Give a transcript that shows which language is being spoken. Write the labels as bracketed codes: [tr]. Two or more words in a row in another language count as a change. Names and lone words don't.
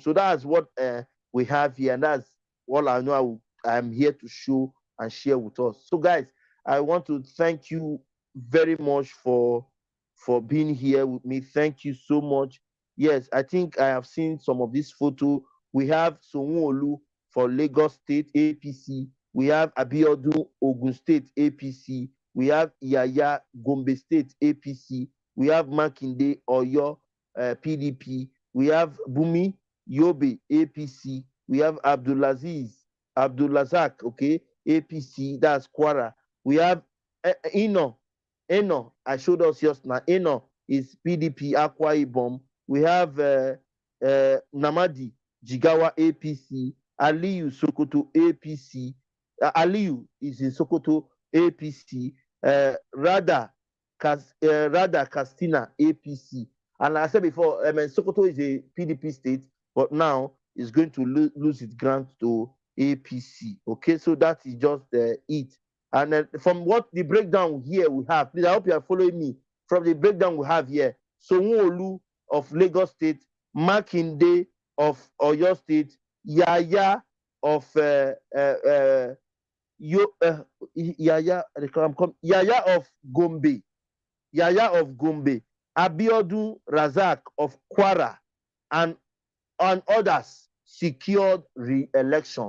[en] So that's what we have here, and that's all I know I'm here to show and share with us. So guys, I want to thank you very much for being here with me. Thank you so much. Yes, I think I have seen some of this photo. We have Sonwo-Olu for Lagos State APC. We have Abiodun Ogun State APC. We have Yaya Gombe State APC. We have Makinde Oyo PDP. We have Bumi Yobe APC. We have Abdulazak, okay, APC. That's Kwara. We have Eno, I showed us just now. Eno is PDP Akwa Ibom. We have Namadi Jigawa APC. Aliyu Sokoto APC. Aliyu is in Sokoto APC. Rada Castina APC. And like I said before, Sokoto is a PDP state, but now it's going to lose its grant to APC. Okay, so that is just it. And from what the breakdown here we have, please, I hope you are following me. From the breakdown we have here, Sonwo-Olu of Lagos State, Makinde of Oyo State, Yaya of Yaya of Gombe, Abiodun Razak of Kwara, and others secured re-election.